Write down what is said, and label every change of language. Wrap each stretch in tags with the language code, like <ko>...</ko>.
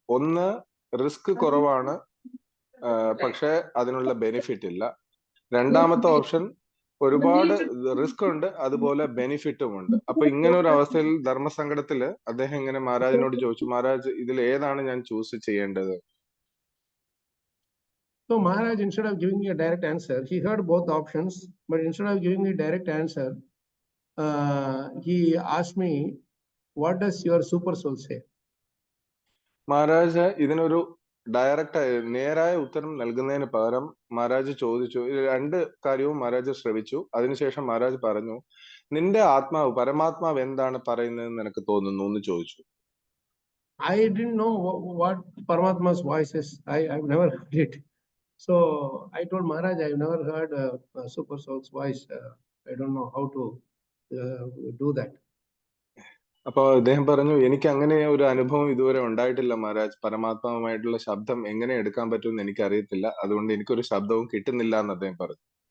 <ml>ഒന്ന്, റിസ്ക് കുറവാണ്, പക്ഷെ അതിനുള്ള ബെനിഫിറ്റ് ഇല്ല. രണ്ടാമത്തെ ഓപ്ഷൻ ഒരുപാട് റിസ്ക് ഉണ്ട്, അതുപോലെ ബെനിഫിറ്റും ഉണ്ട്. അപ്പൊ ഇങ്ങനെ ഒരു അവസ്ഥയിൽ ധർമ്മസങ്കടത്തില് അദ്ദേഹം ഇങ്ങനെ മഹാരാജിനോട് ചോദിച്ചു, മഹാരാജ് ഇതിൽ ഏതാണ് ഞാൻ ചൂസ് ചെയ്യേണ്ടത്?</ml> <en>So Maharaj, instead of giving me a direct answer, he heard both options, but instead of giving me a direct answer, he asked me, what does your super soul say?</en> <ml>Maharaj ഇതിനൊരു direct നേരായ ഉത്തരം നൽകുന്നതിന് പകരം മഹാരാജ് ചോദിച്ചു, ഇത് രണ്ട് കാര്യവും മഹാരാജ് ശ്രവിച്ചു. അതിനുശേഷം മഹാരാജ് പറഞ്ഞു, നിന്റെ ആത്മാവ് പരമാത്മാവ് എന്താണ് പറയുന്നതെന്ന് നിനക്ക് തോന്നുന്നു എന്ന് ചോദിച്ചു.</ml> <en>I didn't know what Paramatma's voice is. I've never heard it. So I told Maharaj, I've never heard a super soul's voice. I don't know how to do that.</en> <ml>അപ്പൊ അദ്ദേഹം പറഞ്ഞു, എനിക്ക് അങ്ങനെ ഒരു അനുഭവം ഇതുവരെ ഉണ്ടായിട്ടില്ല മഹാരാജ്. പരമാത്മാവുമായിട്ടുള്ള ശബ്ദം എങ്ങനെ എടുക്കാൻ പറ്റുമെന്ന് എനിക്ക് അറിയത്തില്ല, അതുകൊണ്ട് എനിക്കൊരു ശബ്ദവും കിട്ടുന്നില്ല എന്ന് അദ്ദേഹം പറഞ്ഞു.</ml>